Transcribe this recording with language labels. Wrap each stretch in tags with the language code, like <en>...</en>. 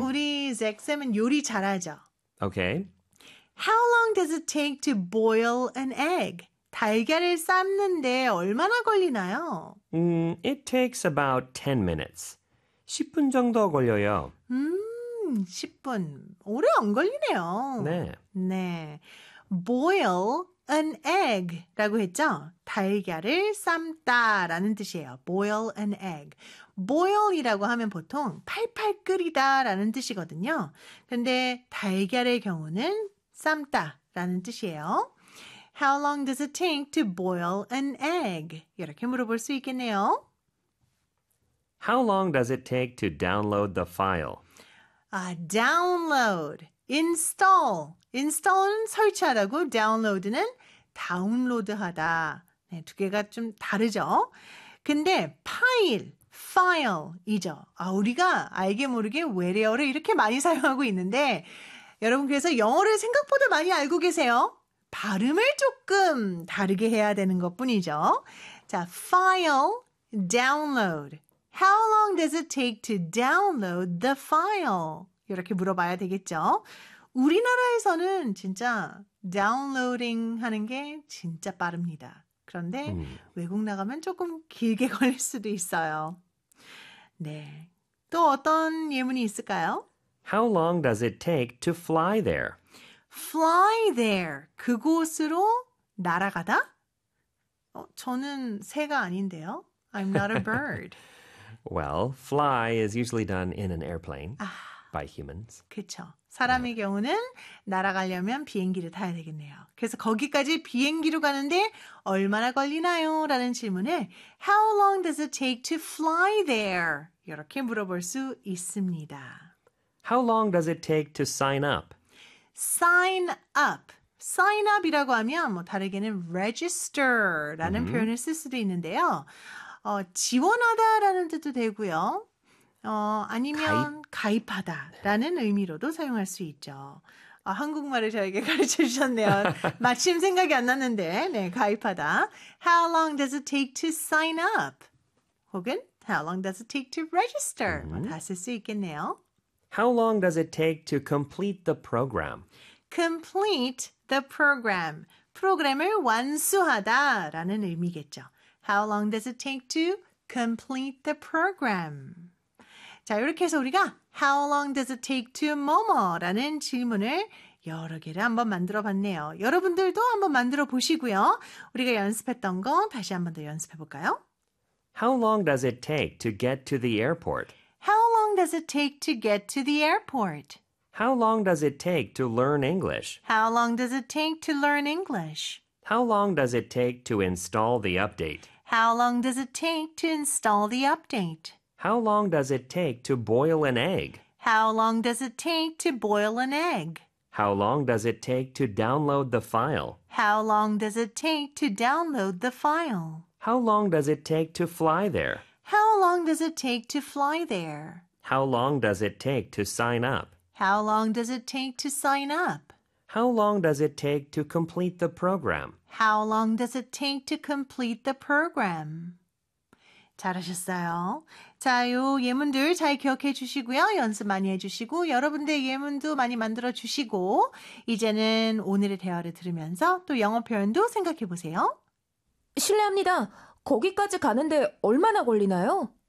<ko>우리 잭쌤은 요리 잘하죠?</ko> <en>Okay. How long does it take to boil an egg?</en> <ko>달걀을 삶는데 얼마나 걸리나요?</ko> <en>It takes about 10 minutes.</en> <ko>10분 정도 걸려요. 10분. 오래 안 걸리네요. 네. 네.</ko> <en>Boil an egg</en> <ko>라고 했죠? 달걀을 삶다 라는 뜻이에요.</ko> <en>Boil an egg.</en> <ko>Boil 이라고 하면 보통 팔팔 끓이다 라는 뜻이거든요. 근데 달걀의 경우는 삶다 라는 뜻이에요.</ko> <en>How long does it take to boil an egg?</en> <ko>이렇게 물어볼 수 있겠네요.</ko> <en>How long does it take to download the file?</en> <ko>Download, install. Install은 설치하다고, download는 다운로드하다. 네, 두 개가 좀 다르죠. 근데 file이죠. 아, 우리가 알게 모르게 외래어를 이렇게 많이 사용하고 있는데 여러분 그래서 영어를 생각보다 많이 알고 계세요. 발음을 조금 다르게 해야 되는 것뿐이죠. 자, file, download.</ko> <en>How long does it take to download the file?</en> <ko>이렇게 물어봐야 되겠죠. 우리나라에서는 진짜 다운로딩 하는 게 진짜 빠릅니다. 그런데 외국 나가면 조금 길게 걸릴 수도 있어요. 네, 또 어떤 예문이 있을까요?</ko> <en>How long does it take to fly there? Fly there.</en> <ko>그곳으로 날아가다? 저는 새가 아닌데요.</ko> <en>I'm not a bird. Well, fly is usually done in an airplane by humans.</en> <ko>그렇죠. 사람의 경우는 날아가려면 비행기를 타야 되겠네요. 그래서 거기까지 비행기로 가는데 얼마나 걸리나요? 라는 질문에</ko> <en>How long does it take to fly there?</en> <ko>이렇게 물어볼 수 있습니다.</ko> <en>How long does it take to sign up? Sign up.</en> <ko>Sign up이라고 하면 뭐 다르게는 register라는 mm-hmm. 표현을 쓸 수도 있는데요. 지원하다라는 뜻도 되고요. 아니면 가입하다라는 의미로도 사용할 수 있죠. 한국말을 저에게 가르쳐 주셨네요. 마침 생각이 안 났는데. 네, 가입하다.</ko> <en>How long does it take to sign up? 혹은 how long does it take to register?</en> <ko>다 쓸 수 있겠네요.</ko> <en>How long does it take to complete the program? Complete the program.</en> <ko>프로그램을 완수하다라는 의미겠죠.</ko> <en>How long does it take to complete the program?</en> <ko>자, 이렇게 해서 우리가</ko> <en>How long does it take to</en> <ko>뭐뭐라는 질문을 여러 개를 한번 만들어봤네요. 여러분들도 한번 만들어보시고요. 우리가 연습했던 거 다시 한번 더 연습해볼까요?</ko> <en>How long does it take to get to the airport? How long does it take to get to the airport? How long does it take to learn English? How long does it take to learn English? How long does it take to install the update? How long does it take to install the update? How long does it take to boil an egg? How long does it take to boil an egg? How long does it take to download the file? How long does it take to download the file? How long does it take to fly there? How long does it take to fly there? How long does it take to sign up? How long does it take to sign up? How long does it take to complete the program? How long does it take to complete the program?</en> <ko>잘하셨어요. 자, 요 예문들 잘 기억해 주시고요. 연습 많이 해 주시고 여러분들 예문도 많이 만들어 주시고 이제는 오늘의 대화를 들으면서 또 영어 표현도 생각해 보세요. 실례합니다. 거기까지 가는데 얼마나 걸리나요?</ko>